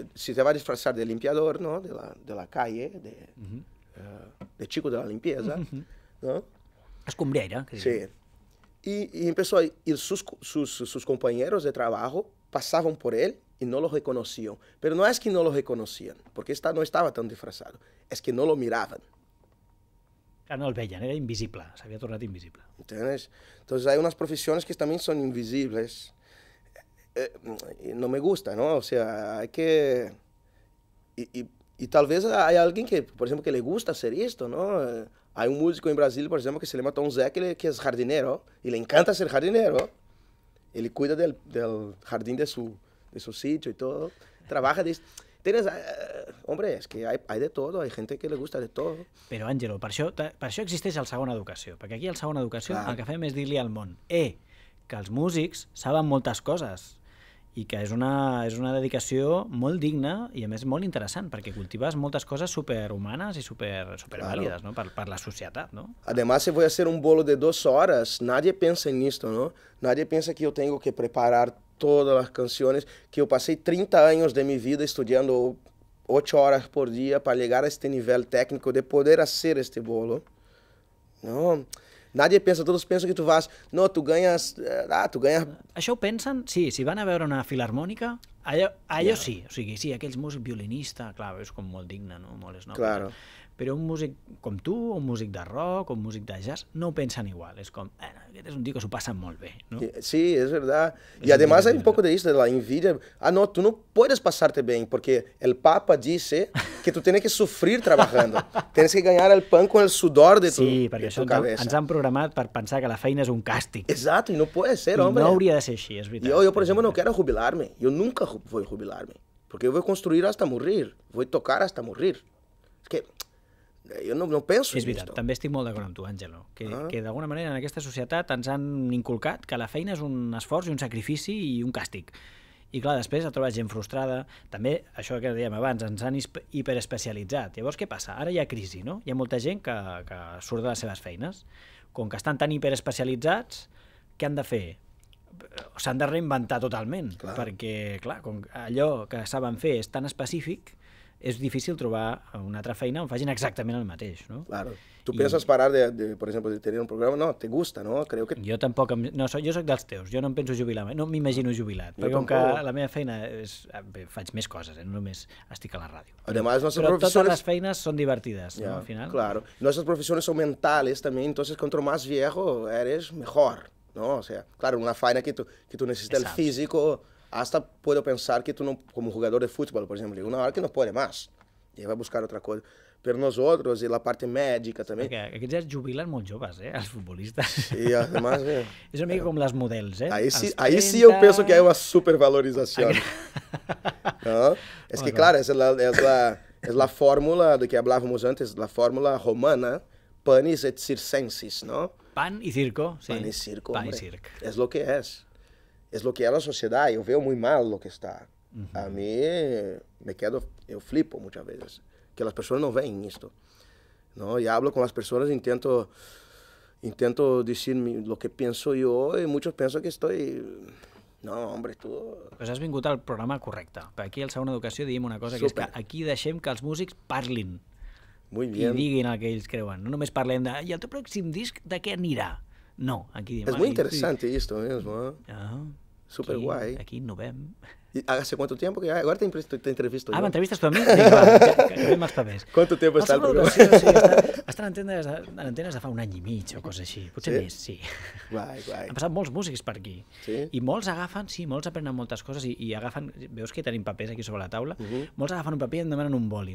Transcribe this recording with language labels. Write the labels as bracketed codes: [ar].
[es] Se va a disfrazar de limpiador, ¿no? De la calle, de chico de la limpieza, ¿no? [ca] Escombriaire. [es] Sí. Y empezó a ir sus compañeros de trabajo pasaban por él y no lo reconocían. Pero no es que no lo reconocían, porque no estaba tan disfrazado, es que no lo miraban. [ca] No el veien, era invisible, s'havia tornat invisible. [es] ¿Entiendes? Entonces hay unas profesiones que también son invisibles. No me gusta, ¿no? O sea, hay que... Y tal vez hay alguien que, por ejemplo, que le gusta hacer esto, ¿no? Hay un músico en Brasil, por ejemplo, que se llama Tom Zé, que es jardinero, y le encanta ser jardinero. Él cuida del jardín de su sitio y todo. Trabaja de... Tienes, hombre, [ca] és que [es] hay de todo, hay gente que le gusta de todo. [ca] Però, Àngelo, per això existeix el Segona Educació, perquè aquí al Segona Educació el que fem és dir-li al món que els músics saben moltes coses i que és una dedicació molt digna i, a més, molt interessant, perquè cultives moltes coses superhumanes i supervàlides, ¿no? per la societat, ¿no? [es] Además, si voy a hacer un bolo de 2 horas, nadie piensa en esto, ¿no? Nadie piensa que yo tengo que preparar todas las canciones, que yo pasé 30 años de mi vida estudiando 8 horas por día para llegar a este nivel técnico de poder hacer este bolo. No, nadie piensa, todos piensan que tú vas, no, tú ganas... [ca] Això ho pensen, sí, si van a veure una filarmònica, allò sí, o sigui, sí, aquells músics violinistes, clar, és com molt digne, no? Molt esnoble. [es] Claro. [ca] Però un músic com tu, un músic de rock, un músic de jazz, no ho pensen igual. És com, aquest és un tio que s'ho passen molt bé, ¿no? [es] Sí, es verdad. Y además hay un poco de esto, de la envidia. No, tú no puedes pasarte bien, porque el Papa dice que tú tienes que sufrir trabajando. Tienes que ganar el pan con el sudor de tu cabeza. [ca] Sí, perquè això ens han programat per pensar que la feina és un càstig. [es] Exacto, y no puede ser, hombre. [ca] I no hauria de ser així, és veritat. [es] Yo, por ejemplo, no quiero jubilarme. Yo nunca voy a jubilarme. Porque yo voy a construir hasta morir. Voy a tocar hasta morir. Es que... [ca] Jo no penso És en veritat, [es] esto. [ca] també estic molt d'acord amb tu, Àngelo, que d'alguna manera en aquesta societat ens han inculcat que la feina és un esforç i un sacrifici i un càstig. I clar, després ha trobat gent frustrada. També, això que dèiem abans, ens han hiperespecialitzat. Llavors, què passa? Ara hi ha crisi, no? Hi ha molta gent que surt de les seves feines. Com que estan tan hiperespecialitzats, què han de fer? S'han de reinventar totalment, perquè, clar, com allò que saben fer és tan específic, és difícil trobar una altra feina on facin exactament el mateix, no? [es] Claro. ¿Tú piensas parar por ejemplo, de tener un programa? No, te gusta, ¿no? Creo que... [ca] Jo tampoc... No, jo soc dels teus, jo no em penso jubilar mai, no m'imagino jubilat, perquè com que la meva feina és... faig més coses, no només estic a la ràdio. [es] Además, nuestras [ca] Però [es] profesiones... [ca] totes les feines són divertides, ¿no? Al final. [es] Claro. Nuestras profesiones son mentales también, entonces cuanto más viejo eres, mejor, ¿no? O sea, claro, una faena que tú necesitas el físico, hasta puedo pensar que tú no, como jugador de fútbol, por ejemplo, una hora que no puede más, y va a buscar otra cosa. Pero nosotros, y la parte médica también... [ca] Perquè aquests ja es jubilen molt joves, els futbolistes. [es] Y además... [ca] És una mica com les models, [es] Ahí sí yo pienso que hay una supervalorización. ¿No? Es que, claro, es la fórmula de que hablábamos antes, la fórmula romana, [la] panis et circensis, [es] ¿no? Pan y circo, sí. Pan y circo, Pan y hombre. circo. Es lo que es. Es lo que es la sociedad. Yo veo muy mal lo que está. A mí yo flipo muchas veces. Que las personas no ven esto, ¿no? Y hablo con las personas, intento decir lo que pienso yo y muchos piensan que estoy... No, hombre, tu... [ca] Pues has vingut al programa correcte. Per aquí al Segona Educació diem una cosa, que és que aquí deixem que els músics parlin. [es] Muy bien. [ca] I diguin el que ells creuen. No només parlem de... I el teu pròxim disc de què anirà? No, aquí diem... [es] Es muy interesante esto mismo, ¿eh? Ah, súper guay. [ca] Aquí innovem. [es] ¿Y ¿hace cuánto tiempo que agora te entrevisto? [ca] Ah, m'entrevistes tu a mi? Vinga, va, ja acabem els papers. [es] ¿Cuánto tiempo està el programa? [ca] Sí, està en antenes de fa un any i mig o cosa així. Potser més, sí. Guai. Han passat molts músics per aquí. Sí? I molts agafen, molts aprenen moltes coses i agafen... Veus que tenim papers aquí sobre la taula? Molts agafen un paper i em demanen un boli.